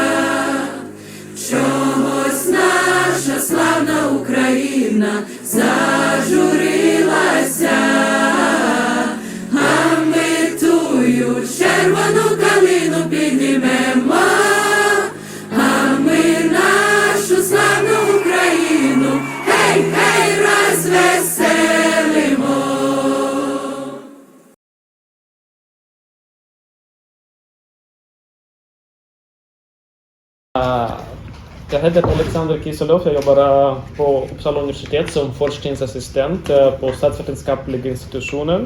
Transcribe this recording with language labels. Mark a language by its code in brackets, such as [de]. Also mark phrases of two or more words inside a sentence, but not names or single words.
[uk] чогось наша славна Україна зажурилася, а ми тую червону калину піднімемо, а ми нашу славну Україну, гей, гей, розвеселимо. [sv] Jag heter Oleksandr Kyselov, jag jobbar på Uppsala universitet som forskningsassistent på statsvetenskapliga institutionen.